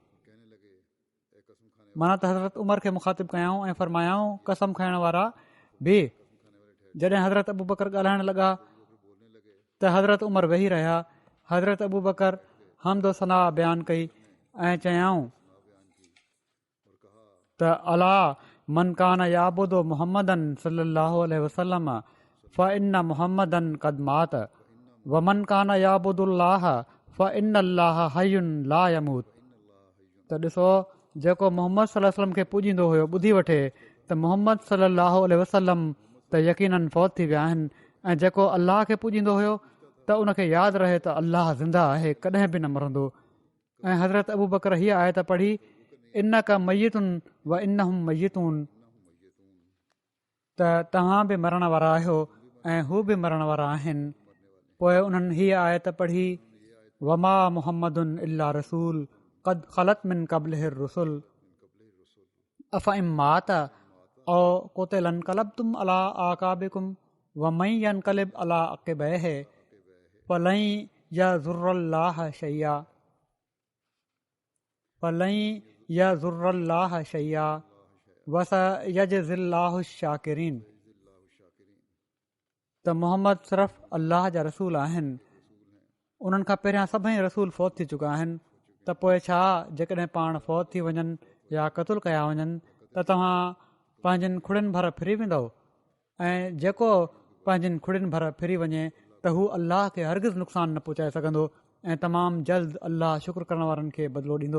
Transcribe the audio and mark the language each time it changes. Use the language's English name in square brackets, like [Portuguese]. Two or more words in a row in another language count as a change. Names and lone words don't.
[Sindhi] माना त हज़रत उमर खे मुखातिबु कयाऊं ऐं फ़रमायाऊं, कसम खाइण वारा बीह। जॾहिं हज़रत अबू बकर ॻाल्हाइण लॻा त हज़रत उमर वेही रहिया। हज़रत अबू बकर हमदो सना बयानु कई ऐं चयाऊं त [Arabic] ألا من كان يعبد محمدا صلى الله عليه وسلم فإن محمدا قد مات ومن كان يعبد الله فإن الله حي لا يموت. [Sindhi] त ॾिसो, जेको मोहम्मद [Arabic] صلى الله عليه وسلم [Sindhi] खे पूॼींदो हुयो ॿुधी वठे त मोहम्मद [Arabic] صلى الله عليه وسلم [Sindhi] त यकीनन फ़ौत थी विया आहिनि, ऐं जेको अल्लाह खे पूॼींदो हुयो त उनखे यादि रहे त अल्लाह ज़िंदा आहे, कॾहिं बि न मरंदो। ऐं हज़रत अबू बकर हीअ आयत पढ़ी, [Arabic] إنك ميت وإنهم ميتون, [Sindhi] त तव्हां बि मरण वारा आहियो ऐं हू बि मरण वारा आहिनि। पोइ उन्हनि हीअ आयत पढ़ी, [Arabic] وما محمد إلا رسول قد خلت من قبله الرسل أفإن مات أو قتل انقلبتم على أعقابكم ومن ينقلب على عقبيه فلن يضر الله شيئا وسيجزي الله الشاكرين. [Sindhi] त मोहम्मद सिर्फ़ अल्लाह जा रसूल आहिनि। उन्हनि खां पहिरियां सभई रसूल फ़ौत थी चुका आहिनि। त पोइ छा जेकॾहिं पाण फ़ौत थी वञनि या क़तलु कया वञनि त तव्हां पंहिंजनि खुड़ियुनि भर फिरी वेंदव? ऐं जेको पंहिंजनि खुड़ियुनि भर फिरी वञे त हू अल्लाह खे हरगिज़ नुक़सान न पहुचाए सघंदो ऐं तमामु जल्द अल्लाह शुक्र करण वारनि खे बदिलो ॾींदो।